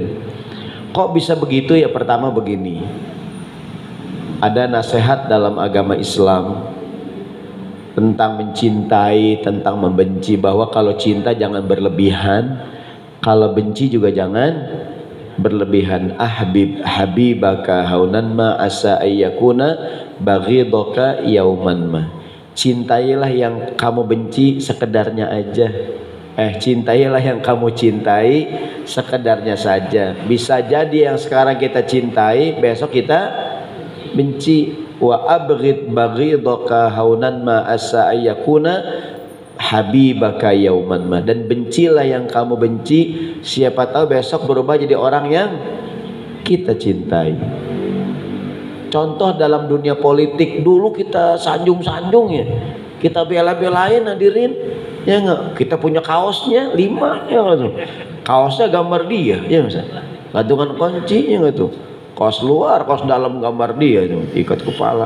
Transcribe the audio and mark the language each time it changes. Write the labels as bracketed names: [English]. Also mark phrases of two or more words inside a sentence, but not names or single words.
[Indonesian] Kok bisa begitu ya? Pertama begini, ada nasihat dalam agama Islam tentang mencintai, tentang membenci, bahwa kalau cinta jangan berlebihan, kalau benci juga jangan berlebihan. [Arabic] حبيبك هونا ما عسى أن يكون بغيضك يوما ما. [Indonesian] Cintailah yang kamu benci sekedarnya aja. Cintailah yang kamu cintai sekedarnya saja. Bisa jadi yang sekarang kita cintai, besok kita benci. [Arabic] وأبغض بغيضك هونا ما عسى أن يكون حبيبك يوما ما. [Indonesian] Dan bencilah yang kamu benci, siapa tahu besok berubah jadi orang yang kita cintai. Contoh dalam dunia politik, dulu kita sanjung-sanjung ya, kita bela-belain hadirin ya nggak, kita punya kaosnya 5 ya nggak tuh, kaosnya gambar dia ya nggak, gantungan kunci ya nggak tuh, kaos luar, kaos dalam gambar dia itu, ikat kepala.